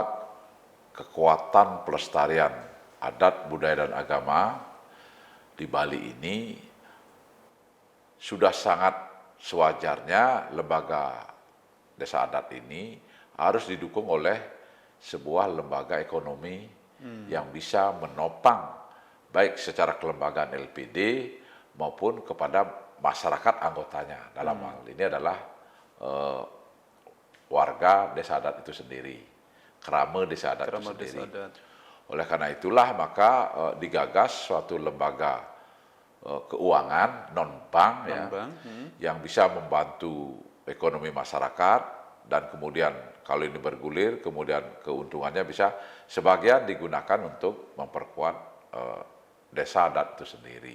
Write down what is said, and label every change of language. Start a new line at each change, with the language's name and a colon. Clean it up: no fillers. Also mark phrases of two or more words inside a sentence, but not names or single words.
Indonesian: kekuatan pelestarian adat, budaya, dan agama di Bali ini, sudah sangat sewajarnya lembaga desa adat ini harus didukung oleh sebuah lembaga ekonomi yang bisa menopang baik secara kelembagaan LPD maupun kepada masyarakat anggotanya. Dalam hal ini adalah warga desa adat itu sendiri, kerama desa adat itu sendiri. Oleh karena itulah maka digagas suatu lembaga keuangan non-bank ya, yang bisa membantu ekonomi masyarakat, dan kemudian kalau ini bergulir, kemudian keuntungannya bisa sebagian digunakan untuk memperkuat desa adat itu sendiri.